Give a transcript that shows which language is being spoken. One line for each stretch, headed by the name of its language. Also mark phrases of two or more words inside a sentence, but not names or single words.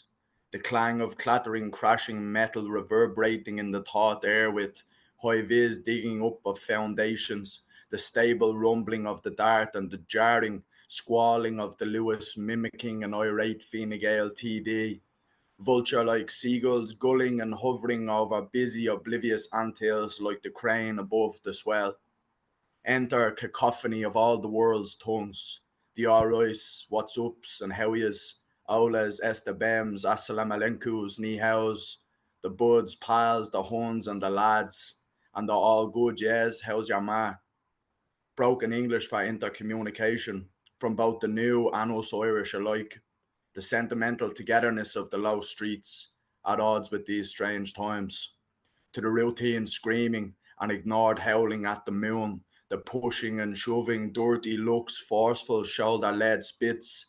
English: The clang of clattering, crashing metal reverberating in the taut air with high vis digging up of foundations, the stable rumbling of the dart and the jarring squalling of the Lewis mimicking an irate Fine Gael TD, vulture like seagulls gulling and hovering over busy, oblivious anthills like the crane above the swell. Enter cacophony of all the world's tongues. The alrights, what's ups, and how is, aulas, estabems,
Arabic: السلام عليكم,
Chinese: 你好,
English: the buds, pals, the huns, and the lads, and the all good, yes, how's your ma? Broken English for intercommunication from both the new and us Irish alike, the sentimental togetherness of the low streets at odds with these strange times, to the routine screaming and ignored howling at the moon, the pushing and shoving, dirty looks, forceful shoulder led spits.